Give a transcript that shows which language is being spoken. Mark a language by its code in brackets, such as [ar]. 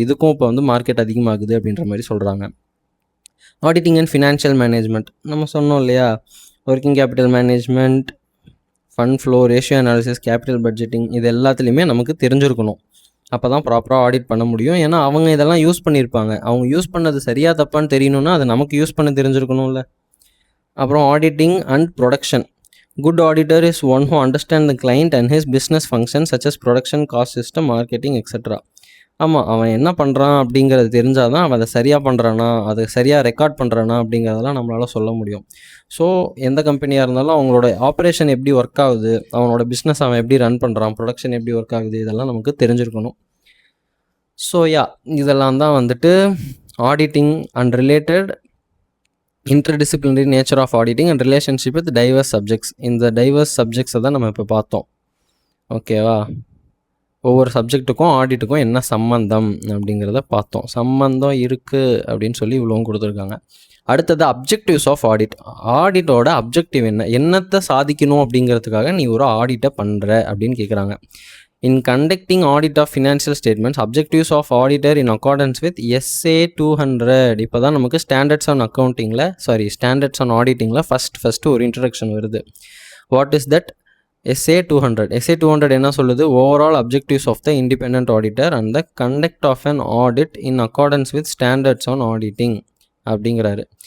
[ta] இதுக்கும் இப்போ வந்து மார்க்கெட் அதிகமாகுது அப்படின்ற மாதிரி சொல்கிறாங்க. ஆடிட்டிங் அண்ட் ஃபினான்ஷியல் மேனேஜ்மெண்ட், நம்ம சொன்னோம் இல்லையா, working capital management, fund flow, ratio analysis, capital budgeting, இது எல்லாத்துலேயுமே நமக்கு தெரிஞ்சிருக்கணும். அப்போ தான் ப்ராப்பராக ஆடிட் பண்ண முடியும். ஏன்னா அவங்க இதெல்லாம் யூஸ் பண்ணியிருப்பாங்க. அவங்க யூஸ் பண்ணது சரியாக தப்பான்னு தெரியணும்னா அது நமக்கு யூஸ் பண்ண தெரிஞ்சிருக்கணும்ல. அப்புறம் auditing and production. [en] Good auditor is one who understands the client and his business functions such as production, cost system, marketing, etc. [ta] ஆமாம், அவன் என்ன பண்ணுறான் அப்படிங்கிறது தெரிஞ்சால் தான் அவன் அதை சரியாக பண்ணுறானா, அதை சரியாக ரெக்கார்ட் பண்ணுறானா அப்படிங்கிறதெல்லாம் நம்மளால் சொல்ல முடியும். ஸோ எந்த கம்பெனியாக இருந்தாலும் அவங்களோட ஆப்ரேஷன் எப்படி ஒர்க் ஆகுது, அவனோட பிஸ்னஸ் அவன் எப்படி ரன் பண்ணுறான், ப்ரொடக்ஷன் எப்படி ஒர்க் ஆகுது, இதெல்லாம் நமக்கு தெரிஞ்சிருக்கணும். ஸோ இதெல்லாம் தான் வந்துட்டு [en] Auditing and related interdisciplinary nature of auditing and relationship with diverse subjects. [ta] இந்த டைவர்ஸ் சப்ஜெக்ட்ஸை தான் நம்ம இப்போ பார்த்தோம். ஓகேவா, ஒவ்வொரு சப்ஜெக்ட்டுக்கும் ஆடிட்டுக்கும் என்ன சம்மந்தம் அப்படிங்கிறத பார்த்தோம். சம்மந்தம் இருக்குது அப்படின்னு சொல்லி இவ்வளவும் கொடுத்துருக்காங்க. அடுத்தது [en] Objectives of audit. [ta] ஆடிட்டோட அப்ஜெக்டிவ் என்ன, என்னத்தை சாதிக்கணும் அப்படிங்கிறதுக்காக நீ ஒரு ஆடிட்டை பண்ணுற அப்படின்னு கேட்குறாங்க. [en] In conducting audit of financial statements, objectives of auditor in accordance with SA 200. [ta] இப்போ தான் நமக்கு standards on அக்கௌண்டிங்கில் standards on ஆடிட்டிங்கில் first ஒரு இன்ட்ரடக்ஷன் வருது. [en] What is that? [ta] SA 200. SA 200 என்ன சொல்லுது? [en] Overall objectives of the independent auditor and the conduct of an audit in accordance with standards on auditing அப்படிங்கிறாரு.